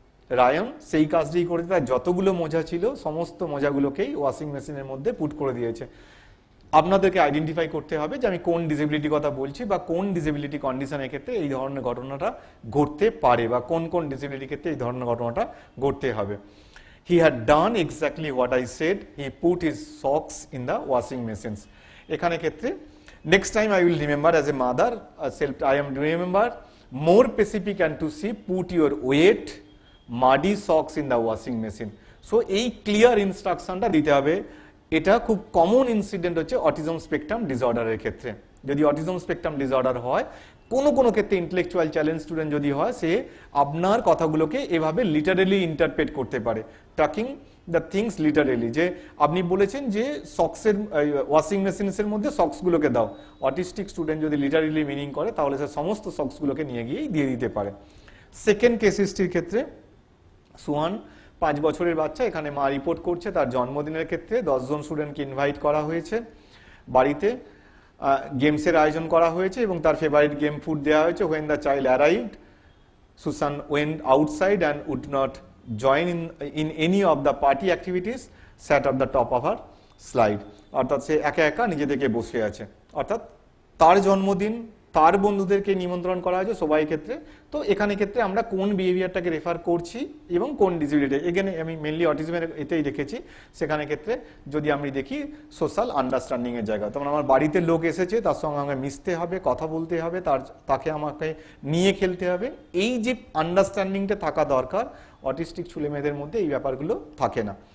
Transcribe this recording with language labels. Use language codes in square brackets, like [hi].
[bn] রায়ন সেই কাজটি করেছে, তার যতগুলো মোজা ছিল সমস্ত মোজাগুলোকেই ওয়াশিং মেশিনের মধ্যে পুট করে দিয়েছে। আপনাদেরকে আইডেন্টিফাই করতে হবে যে আমি কোন ডিসেবিলিটি কথা বলছি বা কোন ডিসেবিলিটি কন্ডিশনের ক্ষেত্রে এই ধরনের ঘটনাটা ঘটতে পারে বা কোন কোন ডিসেবিলিটির ক্ষেত্রে এই ধরনের ঘটনাটা ঘটতে হবে। [en] He had done exactly what I said. He put his socks in the washing machines. [bn] এখানে ক্ষেত্রে [en] next time I will remember as a mother, I am remember more specific and to see put your wet muddy socks in the washing machine. So [bn] এই clear ইনস্ট্রাকশনটা দিতে হবে। এটা খুব common incident হচ্ছে autism spectrum ডিসঅর্ডারের ক্ষেত্রে। যদি autism spectrum disorder হয়, কোনো ক্ষেত্রে ইন্টেলেকচুয়াল চ্যালেঞ্জ স্টুডেন্ট যদি হয়, সে আপনার কথাগুলোকে এভাবে লিটারেলি ইন্টারপ্রেট করতে পারে, [en] Taking the things literally. [bn] যে আপনি বলেছেন যে সক্সের ওয়াশিং মেশিনসের মধ্যে সক্সগুলোকে দাও, অটিস্টিক স্টুডেন্ট যদি লিটারেলি মিনিং করে তাহলে সে সমস্ত সক্সগুলোকে নিয়ে গিয়েই দিয়ে দিতে পারে। সেকেন্ড কেস হিস্ট্রির ক্ষেত্রে সুহান 5 বছরের বাচ্চা, এখানে মা রিপোর্ট করছে তার জন্মদিনের ক্ষেত্রে 10 জন স্টুডেন্টকে ইনভাইট করা হয়েছে, বাড়িতে গেমসের আয়োজন করা হয়েছে এবং তার ফেভারিট গেম ফুড দেওয়া হয়েছে। [en] when the child arrived, Susan went outside and would not join in any of the party activities, sat at the top of her slide. [bn] অর্থাৎ সে একা একা নিজে থেকে বসে আছে, অর্থাৎ তার জন্মদিন, তার বন্ধুদেরকে নিমন্ত্রণ করা হয়েছে সবাই ক্ষেত্রে। তো এখানে ক্ষেত্রে আমরা কোন বিহেভিয়ারটাকে রেফার করছি এবং কোন ডিসেবিলিটি, এখানে আমি মেনলি অটিজমের এতেই রেখেছি। সেখানে ক্ষেত্রে যদি আমি দেখি সোশ্যাল আন্ডারস্ট্যান্ডিং এর জায়গা, তখন আমার বাড়িতে লোক এসেছে, তার সঙ্গে আমাকে মিশতে হবে, কথা বলতে হবে, তাকে আমাকে নিয়ে খেলতে হবে, এই যে আন্ডারস্ট্যান্ডিংটা থাকা দরকার, অটিস্টিক ছেলে মেয়েদের মধ্যে এই ব্যাপারগুলো থাকে না।